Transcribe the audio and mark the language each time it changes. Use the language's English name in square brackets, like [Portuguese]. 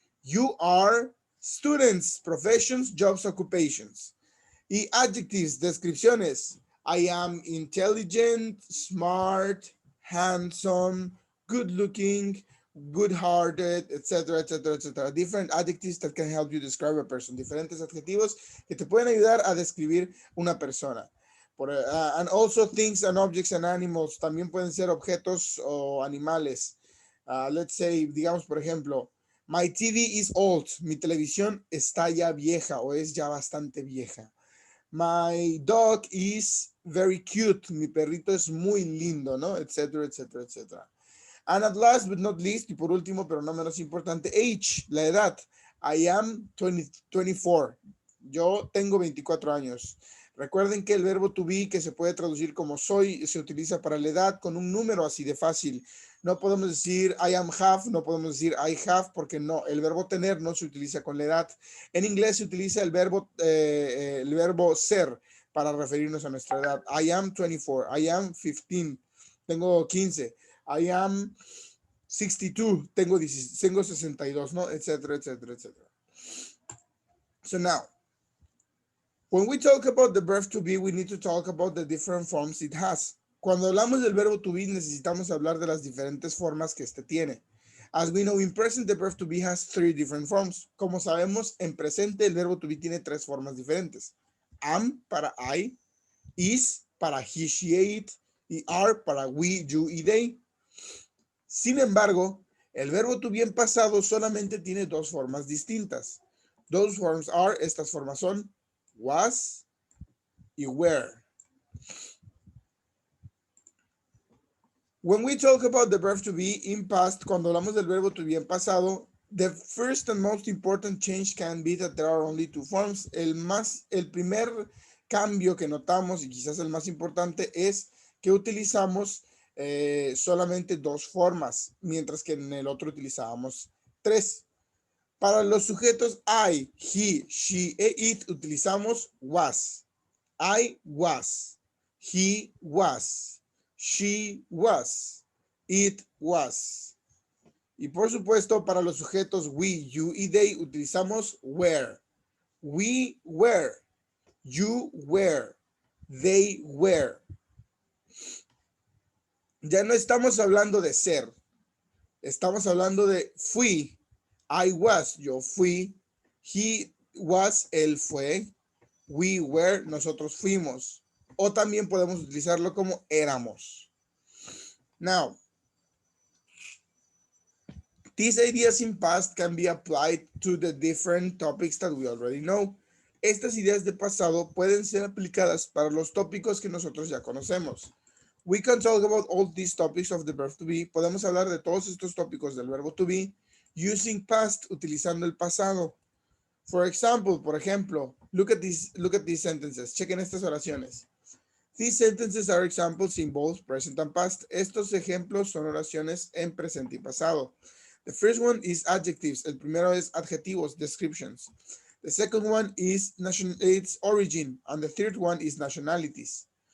[English] You are students, professions, jobs, occupations. Y adjectives, descripciones. I am intelligent, smart, handsome, good looking, good hearted, etc., etc., etc. Different adjectives that can help you describe a person. [Spanish] Diferentes adjetivos que te pueden ayudar a describir una persona. [English] And also things and objects and animals. [Spanish] También pueden ser objetos o animales. [English] Let's say, [Spanish] digamos, por ejemplo, [English] my TV is old. [Spanish] Mi televisión está ya vieja o es ya bastante vieja. [English] My dog is very cute. [Spanish] Mi perrito es muy lindo, ¿no? Etcétera, etcétera, etcétera. [English] And at last but not least, [Spanish] y por último, pero no menos importante, age, la edad. [English] I am 24. [Spanish] Yo tengo 24 años. Recuerden que el verbo to be, que se puede traducir como soy, se utiliza para la edad con un número así de fácil. No podemos decir [English] I am have, [Spanish] no podemos decir I have, porque no, el verbo tener no se utiliza con la edad. En inglés se utiliza el verbo ser para referirnos a nuestra edad. [English] I am 24, I am 15, [Spanish] tengo 15. [English] I am [Spanish] 62, tengo 62, ¿no? Etcétera, etcétera, etcétera. [English] So now, when we talk about the verb to be, we need to talk about the different forms it has. [Spanish] Cuando hablamos del verbo to be, necesitamos hablar de las diferentes formas que este tiene. [English] As we know, in present, the verb to be has 3 different forms. [Spanish] Como sabemos, en presente, el verbo to be tiene 3 formas diferentes. Am para I, is para he, she, it, y are para we, you y they. Sin embargo, el verbo to be en pasado solamente tiene 2 formas distintas. [English] Those forms are, [Spanish] estas formas son, was y were. [English] When we talk about the verb to be in past, [Spanish] cuando hablamos del verbo to be en pasado, [English] the first and most important change can be that there are only 2 forms. [Spanish] El primer cambio que notamos, y quizás el más importante, es que utilizamos solamente 2 formas, mientras que en el otro utilizábamos 3. Para los sujetos I, he, she e it utilizamos was. [English] I was, he was, she was, it was. [Spanish] Y por supuesto, para los sujetos we, you y they utilizamos were. [English] We were, you were, they were. [Spanish] Ya no estamos hablando de ser, estamos hablando de fui. [English] I was, [Spanish] yo fui. [English] He was, [Spanish] él fue. [English] We were, [Spanish] nosotros fuimos. O también podemos utilizarlo como éramos. [English] Now, these ideas in past can be applied to the different topics that we already know. [Spanish] Estas ideas de pasado pueden ser aplicadas para los tópicos que nosotros ya conocemos. [English] We can talk about all these topics of the verb to be. [Spanish] Podemos hablar de todos estos tópicos del verbo to be [English] using past, [Spanish] utilizando el pasado. [English] For example, [Spanish] por ejemplo, [English] look at these sentences. [Spanish] Chequen estas oraciones. [English] These sentences are examples in both present and past. [Spanish] Estos ejemplos son oraciones en presente y pasado. [English] The first one is adjectives. [Spanish] El primero es adjetivos, [English] descriptions. The second one is its origin. And the third one is nationalities.